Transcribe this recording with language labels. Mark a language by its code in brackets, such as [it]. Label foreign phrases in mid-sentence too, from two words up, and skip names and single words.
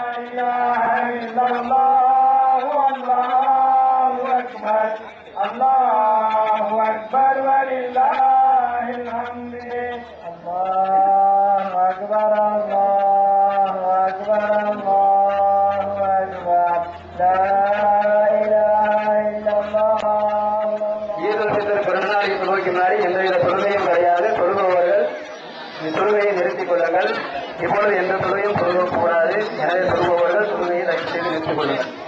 [ar] إله إلا الله والله أكبر الله أكبر ولله الحمد الله أكبر الله أكبر الله أكبر لا إله إلا الله. [ta] ஈதுல் ஃபித்ர் பிறந்தநாளை தொழுகைக்கு முன்னாடி எந்தவித தொழுகையும் கிடையாது. தொழுபவர்கள் தொழுகையை நிறுத்திக் கொள்ளுங்கள். இப்பொழுது எந்த தொழுகையும் தொழுகக்கூடாது. எனவே தொழுபவர்கள் தொழுகையை தயவு செய்து நிறுத்திக் கொள்ளுங்கள்.